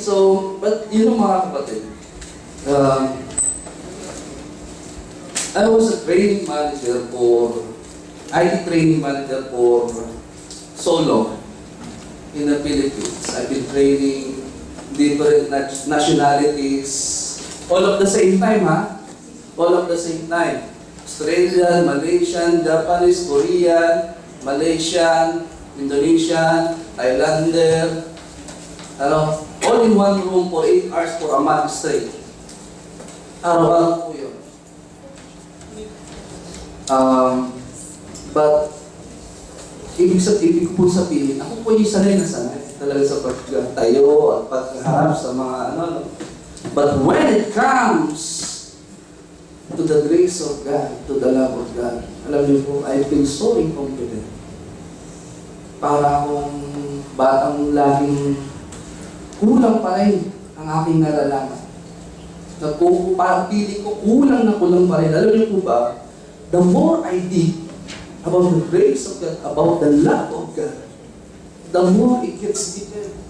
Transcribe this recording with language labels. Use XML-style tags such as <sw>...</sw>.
<tl>So, but yun ang mga kapatid.</tl> <en>I was a training manager for IT training manager for so long in the Philippines. I've been training different nationalities all of the same time, ha? All of the same time. Australian, Malaysian, Japanese, Korean, Malaysian, Indonesian, Islander, all in one room for 8 hours for a month straight.</en> <tl>Araw-araw po yun. But, ibig po sabihin, ako po yung sanay na sanay talaga sa pagtayo at pagharap sa mga</tl> <en>But when it comes to the grace of God,</en> <tl>to the love of God, alam niyo po,</tl> <en>I feel so incompetent.</en> <tl>Para akong batang laging kulang pa rin ang aking nalalaman. Parang piling ko, kulang pa rin. Alam niyo po ba,</tl> <en>the more I dig about the grace of God, about the love of God, the more it gets deeper.</en>